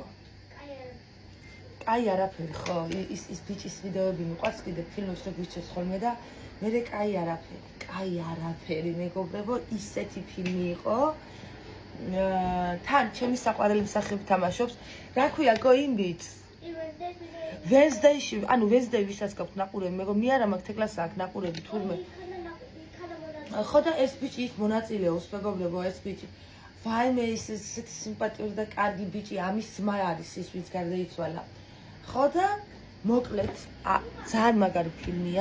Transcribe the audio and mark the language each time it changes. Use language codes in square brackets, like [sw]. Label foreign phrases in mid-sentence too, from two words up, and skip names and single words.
[ka] კაი არაფერი ხო, ის ბიჭის ვიდეოები მიყვარს კიდე ფილმებს რო გვიჩეს ხოლმე და მერე კაი არაფერი მეგობრებო, ისეთი ფილმი იყო. თან ჩემი საყვარელი მსახიობი თამაშობს, რა ქვია going beats? Wednesday-ში, ანუ Wednesday ვისაც გაქვთ ნაყურები, მეგობრებო, მე არა მაქვს თეკლას აქვს ნაყურები თურმე. ხო და ეს ბიჭი იქ მონაწილეობს მეგობრებო, ეს ბიჭი. ვაიმე ის ესეთი სიმპათიური და კარგი ბიჭი, ამის ძმა არის ის ვინც გარდაიცვალა. ხო და მოკლედ ძალიან მაგარი ფილმია.